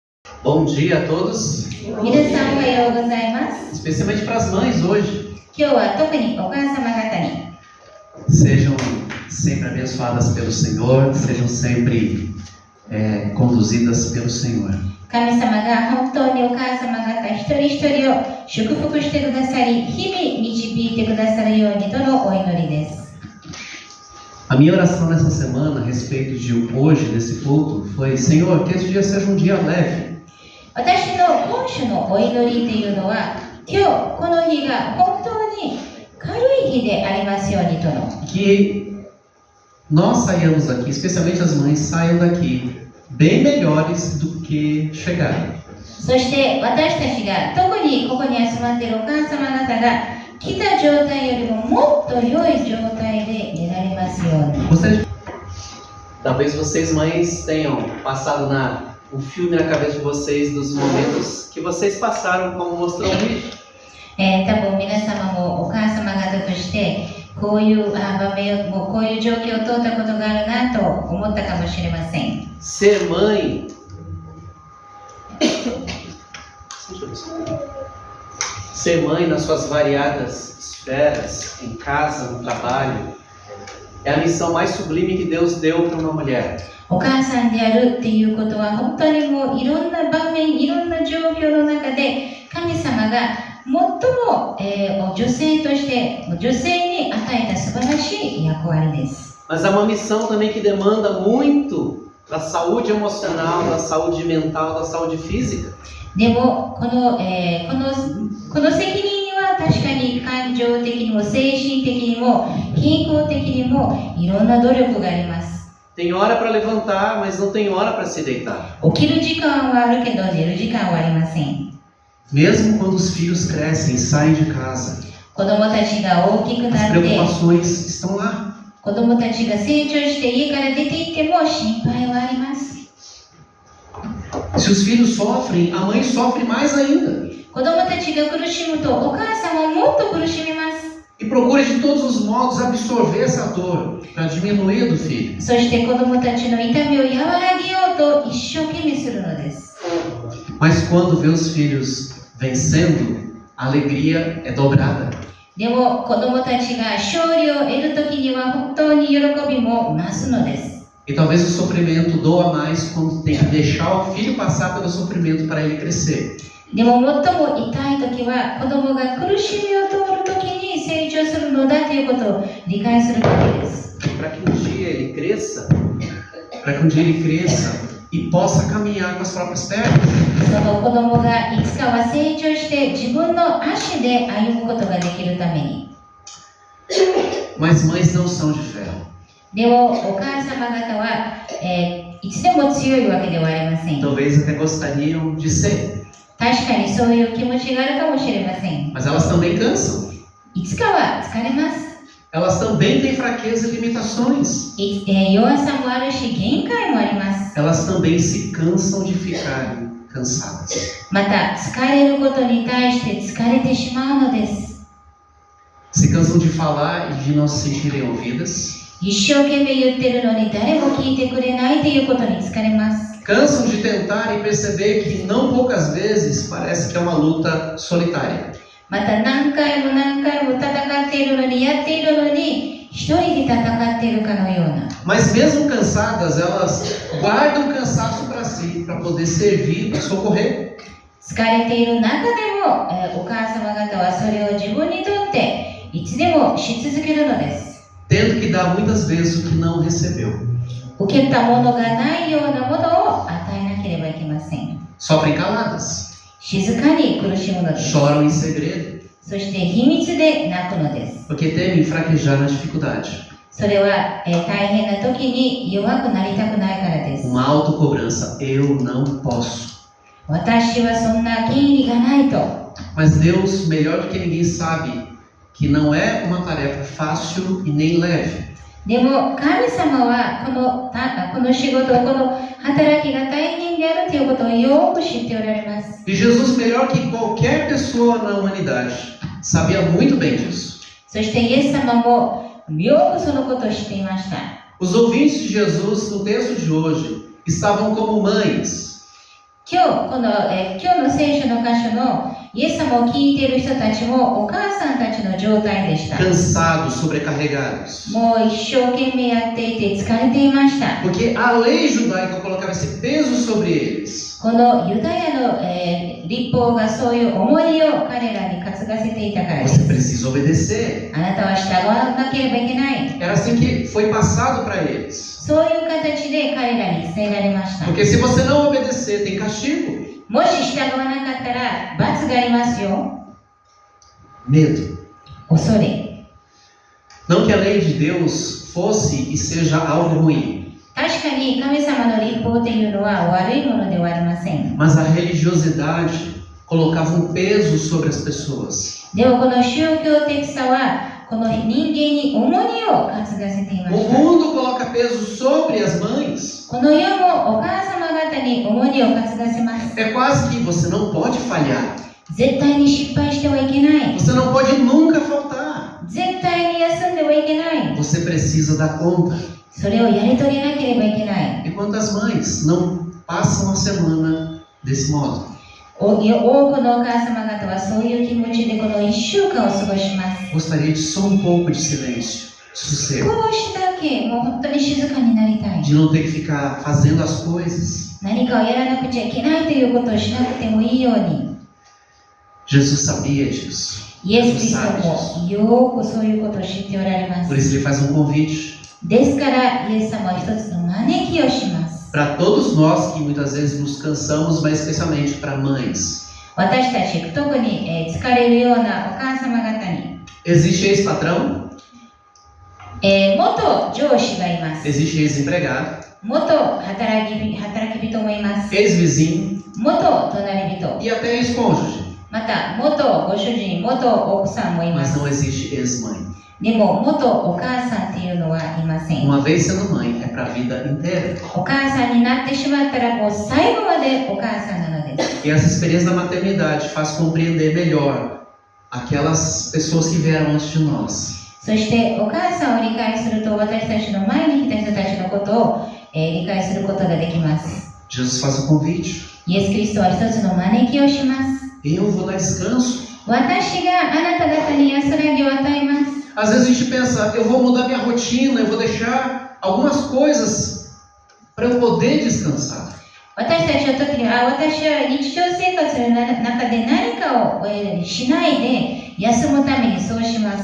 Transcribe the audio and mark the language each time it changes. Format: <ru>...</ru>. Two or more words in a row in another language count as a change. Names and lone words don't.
<pt>Bom dia a todos,</pt> <ja>皆さんおはようございます。</ja> <pt>especialmente para as mães hoje.</pt> <ja>今日は特にお母様方に</ja> <pt>Sejam sempre abençoadas pelo Senhor, sejam sempre conduzidas pelo Senhor.</pt> <ja>神様が本当にお母様方一人一人を祝福してくださり、日々導いてくださるようにとのお祈りです。</ja> <pt>A minha oração nessa semana a respeito de hoje, desse culto, foi: Senhor, que esse dia seja um dia leve.</pt> <ja>私の今週のお祈りというのは、今日この日が本当に軽い日でありますようにとの。</ja> <pt>Que nós saiamos daqui, especialmente as mães, saiam daqui bem melhores do que chegaram.</pt> <ja>そして私たちが特にここに集まっているお母様方が来た状態よりももっと良い状態で出られますように。</ja> <pt>Talvez vocês mães tenham passado um filme na cabeça de vocês dos momentos que vocês passaram, como mostrou o vídeo.</pt> <ja>多分皆様もお母様方としてこういう場面をこういう状況を通ったことがあるなと思ったかもしれません。</ja> <pt>Ser mãe Ser mãe nas suas variadas esferas, em casa, no trabalho, é a missão mais sublime que Deus deu para uma mulher.</pt> <ja>お母さんであるっていうことは本当にもういろんな場面、いろんな状況の中で神様が最も、女性として女性に与えた素晴らしい役割です。</ja> <pt>Mas é uma missão também que demanda muito da saúde emocional, da saúde mental, da saúde física.</pt> <ja>でもこの責任には確かに感情的にも精神的にも健康的にもいろんな努力があります。</ja> <pt>Tem hora para levantar, mas não tem hora para se deitar.</pt> <ja>起きる時間はあるけど寝る時間はありません。</ja> <pt>Mesmo quando os filhos crescem, saem de casa,</pt> <ja>子供たちが大きく</ja> <pt>as</pt> <ja>なって</ja> <pt>preocupações estão lá.</pt> <ja>子供たちが成長して家から出て行っても心配はあります。</ja> <pt>Se os filhos sofrem, a mãe sofre mais ainda.</pt> <ja>子供たちが苦しむとお母さんももっと苦しみます。</ja> <pt>E procura de todos os modos absorver essa dor para diminuir do filho.</pt> <ja>そして子供たちの痛みを和らげようと一生懸命するのです。</ja> <pt>Mas quando vê os filhos vencendo, a alegria é dobrada.</pt> <ja>でも子供たちが勝利を得るときには本当に喜びも増すのです。</ja> <pt>E talvez o sofrimento doa mais quando tem que deixar o filho passar pelo sofrimento para ele crescer.</pt> <ja>でも最も痛いときは子供が苦しみを通るときに成長するのだということを理解するときです。</ja> <pt>Para que um dia ele cresça, e possa caminhar com as próprias pernas.</pt> <ja>その子供がいつかは成長して自分の足で歩むことができるために。</ja> <pt>Mas mães não são de ferro.</pt> <ja>でもお母様方は、いつでも強いわけではありません。</ja> <pt>Talvez até gostariam de ser.</pt> <ja>確かにそういう気持ちがあるかもしれません。</ja> <pt>Mas elas também cansam.</pt> <ja>いつかは疲れます。</ja> <pt>Elas também têm fraqueza e limitações.</pt> <ja>弱さもあるし限界もあります。</ja> <pt>Elas também se cansam de ficarem cansadas.</pt> <ja>また疲れることに対して疲れてしまうのです。</ja> <pt>Se cansam de falar e de não se sentirem ouvidas.</pt> <ja>一生懸命言ってるのに誰も聞いてくれないということに疲れます。</ja> <pt>Cansam de tentar e perceber que não poucas vezes parece que é uma luta solitária.</pt> <ja>また何回も何回も戦っているのにやっているのに一人で戦っているかのような。</ja> <pt>Mas mesmo cansadas, elas guardam o cansaço para si, para poder servir, para socorrer.</pt> <ja>疲れている中でも、お母様方はそれを自分にとっていつでもし続けるのです。</ja> <pt>Tendo que dar muitas vezes o que não recebeu.</pt> <ja>受けたものがないようなものを与えなければいけません。</ja> <pt>Sofrem caladas.</pt> <ja>静かに苦しむのです。</ja> <pt>Choram em segredo.</pt> <ja>そして秘密で泣くのです。</ja> <pt>Porque temem fraquejar na dificuldade.</pt> <ja>それは、大変な時に弱くなりたくないからです。</ja> <pt>Uma autocobrança. Eu não posso.</pt> <ja>私はそんな権利がないと。</ja> <pt>Mas Deus, melhor do que ninguém, sabe que não é uma tarefa fácil e nem leve.</pt> <ja>でも神様はこの仕事、この働きが大変であるということをよく知っておられます。</ja> <pt>E Jesus, melhor que qualquer pessoa na humanidade, sabia muito bem disso.</pt> <ja>そしてイエス様もよくそのことを知っていました。</ja> <pt>Os ouvintes de Jesus no texto de hoje estavam como mães.</pt> <ja>今日の聖書の箇所のイエス様を聞いている人たちもお母さんたちの状態でした。</ja> <pt>cansados, sobrecarregados.</pt> <ja>もう一生懸命やっていて疲れていました。</ja> <pt>Porque a lei judaica colocava esse peso sobre eles.</pt> <ja>このユダヤの、律法がそういう重荷を彼らに担がせていたからで</ja> <pt>Você</pt> <ja>す。</ja> <pt>precisa obedecer.</pt> <ja>あなたは従わなければいけない。</ja> <pt>Era assim que foi passado para eles.</pt> <ja>そういう形で彼らに伝えられました。</ja> <pt>Porque se você não obedecer, tem castigo.</pt> <ja>もし従わなかったら罰がありますよ。</ja> <pt>Medo.</pt> <ja>恐れ。</ja> <pt>Não que a lei de Deus fosse e seja algo ruim.</pt> <ja>確かに神様の律法というのは悪いものではありません。</ja> <pt>Mas a religiosidade colocava um peso sobre as pessoas.</pt> <ja>でもこの宗教的さはこの人間に重荷を担がせていま</ja> <pt>O</pt> <ja>した。</ja> <pt>mundo coloca peso sobre as mães.</pt> <ja>この世もお母様方に重荷を担がせます。</ja> <pt>É quase que você não pode falhar.</pt> <ja>絶対に失敗してはいけない。</ja> <pt>Você não pode nunca faltar.</pt> <ja>絶対に休んではいけない。</ja> <pt>Você precisa dar conta.</pt> <ja>それをやり遂げなければいけない。</ja> <pt>E quantas mães não passam a semana desse modo?</pt> <ja>多くのお母様方はそういう気持ちでこの1週間を過ごします。</ja> <pt>Gostaria de só um pouco de silêncio, de sossego.</pt> <ja>少しだけもう本当に静かになりたい。</ja> <pt>De não ter que ficar fazendo as coisas.</pt> <ja>何かをやらなくちゃいけないということをしなくてもいいように。</ja> <pt>Jesus sabia disso.</pt> <ja>イエス・キリ</ja> <pt>Jesus</pt> <ja>ス</ja> <pt>sabe</pt> <ja>ト</ja> <pt>disso.</pt> <ja>もよくそういうことを知っておられま</ja> <pt>Por</pt> <ja>す。</ja> <pt>isso ele faz um convite</pt> <ja>ですからイエス様は一つの招きをします。</ja> <pt>para todos nós que muitas vezes nos cansamos, mas especialmente para mães.</pt> <ja>私たち特に疲れるようなお母様方に、</ja> <pt>Existe ex-patrão,</pt> <ja>元上司がいます。</ja> <pt>existe ex-empregado,</pt> <ja>元働き人もいます。</ja> <pt>ex-vizinho</pt> <ja>元隣人、</ja> <pt>e até ex-cônjuge.</pt> <ja>また元ご主人、元奥さんもいま</ja> <pt>Mas</pt> <ja>す。</ja> <pt>não existe ex-mãe.</pt> <ja>でも元お母さんっていうのはいません。</ja> <pt>Uma vez sendo mãe, é para a vida inteira.</pt> <ja>お母さんになってしまったらもう最後までお母さんなのです。</ja> <pt>E essa experiência da maternidade faz compreender melhor aquelas pessoas que vieram antes de nós.</pt> <ja>そしてお母さんを理解すると私たちの前に来た人たちのことを、理解することができます。</ja> <pt>Jesus faz o convite.</pt> <ja>イエス・キリストは一つの招きをします。</ja> <pt>Eu vou dar descanso.</pt> <ja>私があなた方に安らぎを与えます。</ja> <pt>Às vezes a gente pensa, eu vou mudar minha rotina, eu vou deixar algumas coisas para eu poder descansar.</pt> <ja>私たちの時に私は日常生活の中で何かを、しないで休むためにそうします。</ja>